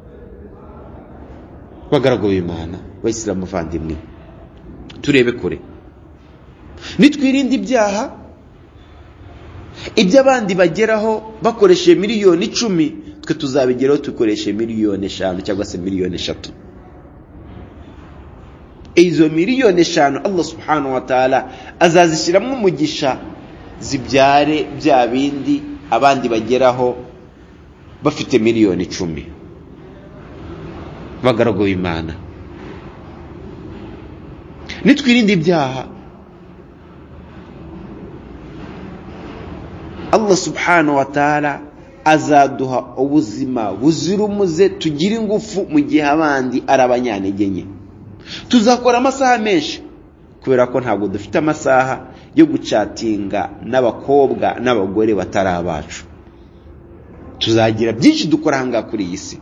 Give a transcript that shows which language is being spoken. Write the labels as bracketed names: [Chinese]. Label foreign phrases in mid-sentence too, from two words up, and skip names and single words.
[Kinyarwanda] Bagaragu b'Imana, Bayisilamu bavandimwe, turebe kure, nitwirinde ibyaha iby'abandi bageraho bakoresheje miliyoni 10, twe tuzabigeraho dukoresheje miliyoni 5 cyangwa se miliyoni 3. Izo miliyoni 5 Allah [Arabic] سبحانه وتعالى [Kinyarwanda] azazishyiramo umugisha, zibyare bya bindi abandi bageraho bafite miliyoni 10. Bagaragu b'Imana, nitwirinde ibyaha, Allah [Arabic] سبحانه وتعالى [Kinyarwanda] azaduha ubuzima buzira umuze, tugira ingufu mu gihe abandi ari abanyantege nke. Tuzakora amasaha menshi kubera ko ntabwo dufite amasaha yo gucatinga n'abakobwa n'abagore batari abacu. Tuzagira byinshi dukora hanga kuri iyi si.